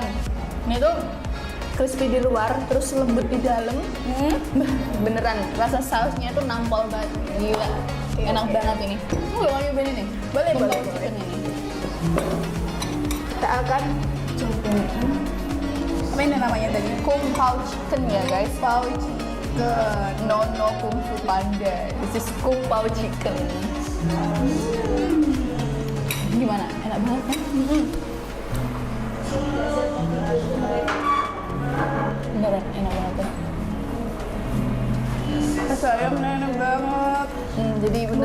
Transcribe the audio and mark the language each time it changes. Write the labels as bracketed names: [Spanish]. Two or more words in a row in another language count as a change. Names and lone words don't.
[Indonesian] Ini tuh crispy di luar, terus lembut di dalam. Beneran, rasa sausnya tuh nampol banget. Gila, enak banget ini. Kamu gak mau nyobain ini? Boleh. Chicken ini. Kita akan cobain. Apa ini namanya tadi? Kung pao chicken ya guys. Pao chicken. [English] No kung fu panda. This is kung pao chicken. [Indonesian] Gimana? Enak banget kan? Beneran enak banget kan? Rasa ayamnya enak banget. Jadi Bumbunya